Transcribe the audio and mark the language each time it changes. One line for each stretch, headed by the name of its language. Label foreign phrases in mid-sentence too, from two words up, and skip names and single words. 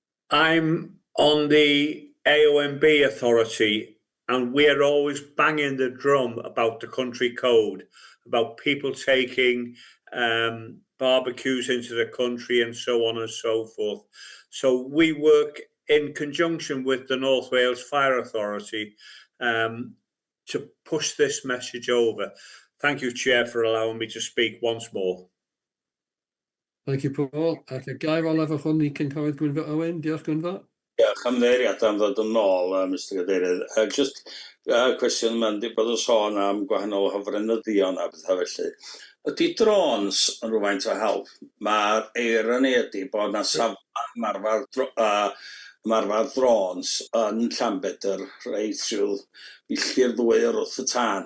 English: I'm on the AONB authority, and we're always banging the drum about the country code, about people taking barbecues into the country and so on and so forth. So we work in conjunction with the North Wales Fire Authority to push this message over. Thank you, Chair, for allowing me to speak once more. Thank you, Paul.
Welsh: Ac y gair olaf o hwn i cynghorydd Gwynfor Owen. Diolch, Gwynfor. Ymddeiriad am ddod yn ôl, Mr Cadeirydd. Just cwestiwn yma'n bod yn sôn am gwahanol hofrenyddion a bethau felly. Ydy drones yn rhywfaint o help? Mae'r eironi ydy bod yna ymarfer drones yn Llanbedr reit trwy milltir ddwy wrth y tân.